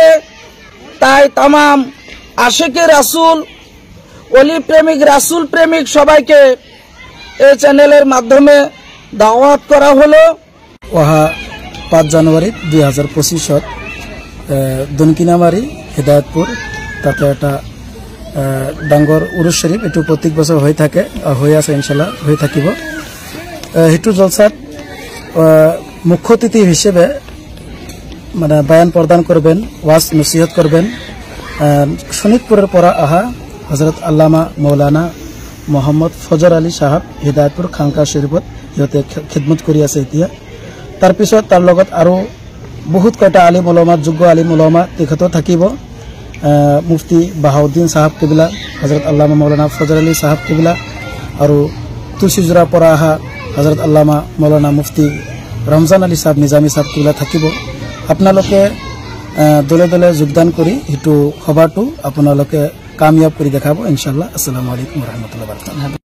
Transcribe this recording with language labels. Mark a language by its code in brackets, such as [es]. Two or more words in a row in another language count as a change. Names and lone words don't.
[bn] তাই তামাম আশিকে রাসূল, অলি প্রেমিক, রাসূল প্রেমিক সবাইকে এই চ্যানেলের মাধ্যমে দাওয়াত করা হলো। ওহা 5 জানুয়ারি 2025 দনকিনামারি হেদায়েতপুর তাতে একটা ডাঙ্গর উরুস শরীফ এটু প্রত্যেক বছর হয়ে থাকে, হয়ে আছে, ইনশাল্লাহ হয়ে থাকিব। হেতু জলসাত মুখ্য অতিথি হিসেবে মানে বয়ান প্রদান করবেন, ওয়াজ নসিহত করবেন শোনিতপুরের পরা আহা হজরত আল্লামা মৌলানা মোহাম্মদ ফজর আলী সাহাব হেদায়েতপুর [as] খানকা শরীফত সিহঁতে খিদমত কৰি আছে এতিয়া। তাৰপিছত তাৰ লগত আৰু বহুত কয়টা আলিম উলামা, যোগ্য আলিম উলামা তেখেতও থাকিব। মুফতি বাহাউদ্দিন সাহাব কেবিলা, হজরত আল্লামা মৌলানা ফজর আলী সাহাব কেবিলা, আৰু তুলসীজোৰা পৰা অহা হজরত আল্লামা মৌলানা মুফতি ৰমজান আলী সাহাব নিজামী সাহাব কেবিলা থাকিব। আপোনালোকে দলে দলে যোগদান কৰি সেইটো সভাটো আপোনালোকে কামিয়াব কৰি দেখাব ইনশাআল্লাহ। [ar] السلام عليكم ورحمة الله وبركاته.